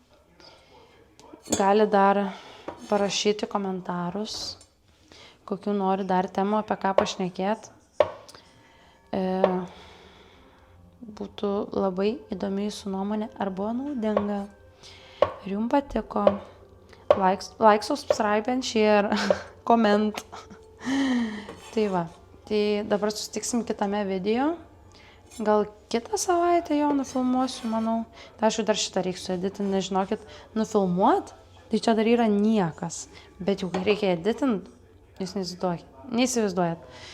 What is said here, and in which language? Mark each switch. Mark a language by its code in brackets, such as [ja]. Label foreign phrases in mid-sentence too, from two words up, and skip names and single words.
[lt] Gali dar parašyti komentarus, kokių nori dar temų, apie ką pašnekėti. Būtų labai įdomi jūsų nuomonė, ar buvo naudinga, ar jums patiko. [en] Like, subscribe and share, comment. [lt] Tai va, tai dabar susitiksim kitame video. Gal kitą savaitę jau nufilmuosiu, manau. Tai aišku, dar šitą reiks sueditinti, nežinokit, nufilmuot, tai čia dar yra niekas. Bet jau kai reikia editinti, jūs neįsivaizduojat.